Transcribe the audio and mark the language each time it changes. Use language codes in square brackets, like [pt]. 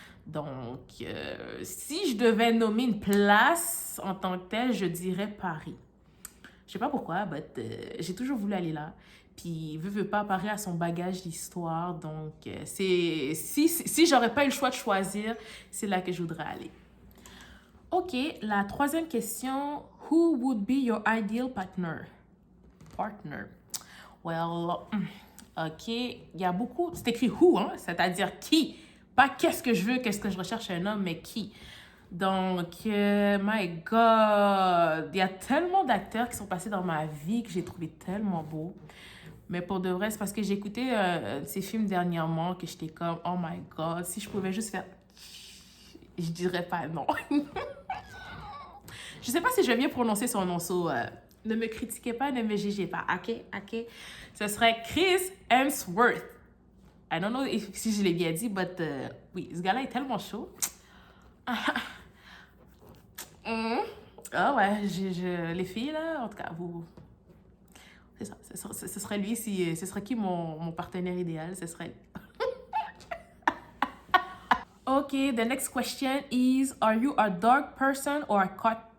[fr] Donc, si je devais nommer une place en tant que telle, je dirais Paris. Je sais pas pourquoi, mais j'ai toujours voulu aller là. Puis, veut pas, Paris a son bagage d'histoire. Donc, si j'aurais pas eu le choix de choisir, c'est là que je voudrais aller. OK, la troisième question. [en] Who would be your ideal partner? Partner. Well, OK, [fr] il y a beaucoup... C'est écrit who, hein? C'est-à-dire qui. Pas qu'est-ce que je veux, qu'est-ce que je recherche chez un homme, mais qui. Donc, [en] my God, [fr] il y a tellement d'acteurs qui sont passés dans ma vie que j'ai trouvé tellement beau. Mais pour de vrai, c'est parce que j'ai écouté ces films dernièrement que j'étais comme, [en] oh my God, [fr] si je pouvais juste faire... Je dirais pas non. Je sais pas si je vais bien prononcer son nom, ne me critiquez pas, ne me jugez pas, ok? Ce serait Chris Hemsworth. [en] I don't know [fr] si je l'ai bien dit, but oui, ce gars-là est tellement chaud. Ah ouais, les filles, là, en tout cas, vous... C'est ça, ce serait lui si... Ce serait qui mon partenaire idéal? Ce serait... [en] OK, the next question is, are you a dog person or a cat...